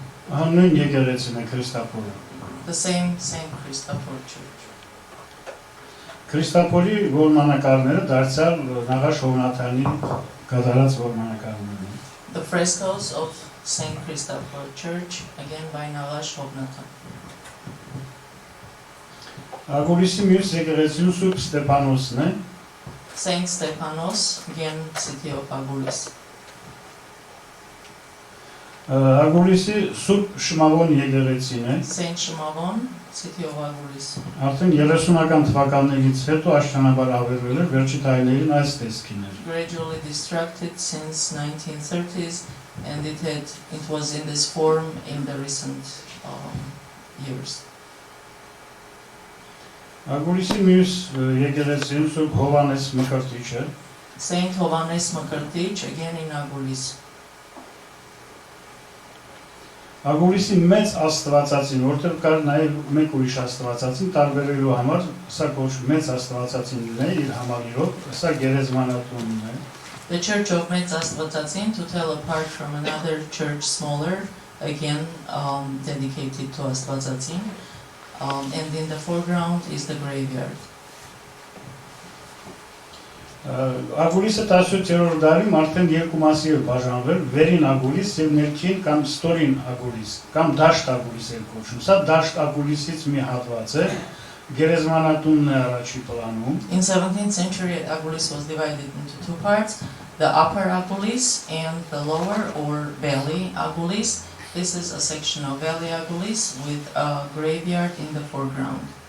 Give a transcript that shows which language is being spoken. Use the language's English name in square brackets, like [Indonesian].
[Armenian] Նույն եկեղեցին է Քրիստափորը։ [English] The same Saint Christopher Church. [Armenian] Քրիստափորի որմանկարները դարձյալ Նաղաշ Հովնաթանի կատարած որմանկարներն են։ [English] The frescoes of Saint Christopher Church, again by Nagash Hobnatan. [Armenian] Ագուլիսի մյուս եկեղեցին Սուրբ Ստեփանոսն է։ [English] Saint Stephanos, again city of Agulis. [Armenian] Ագուլիսի Սուրբ Շմավոն եկեղեցին է։ [English] Saint Shimavon, city of Agulis. [Armenian] Արդեն 30-ական թվականներից հետո աշճանաբար ավերվել է, վերջի տարիներին այս տեսքին էր։ [English] Gradually destructed since 1930s, and it was in this form in the recent years. [Armenian] Ագուլիսի մյուս եկեղեցին Սուրբ Հովանես Մկրտիչը։ [English] Saint Hovannes Makartich, again in Agulis. [Armenian] Ագուլիսի մեծ աստվածածին, որտեղ կար նաև մեկ ուրիշ աստվածածին տարբերելու համար, սա կոչվում մեծ աստվածածինն է իր համալիրով, սա գերեզմանատունն է։ [English] The church of Metz Astvatazin, to tell apart from another church smaller, again dedicated to Astvatazin, and in the foreground is the graveyard. [Armenian] Ագուլիսը 17-րդ դարում արդեն երկու մասի է բաժանվել, վերին Ագուլիս եւ ներքին կամ ստորին Ագուլիս, կամ դաշտ Ագուլիս է կոչվում։ Սա դաշտ Ագուլիսից մի հատված է, գերեզմանատունն է առաջի պլանում։ [English] In 17th century, Agulis was divided into two parts, the upper Agulis and the lower or valley Agulis. This is a section of valley Agulis with a graveyard in the foreground.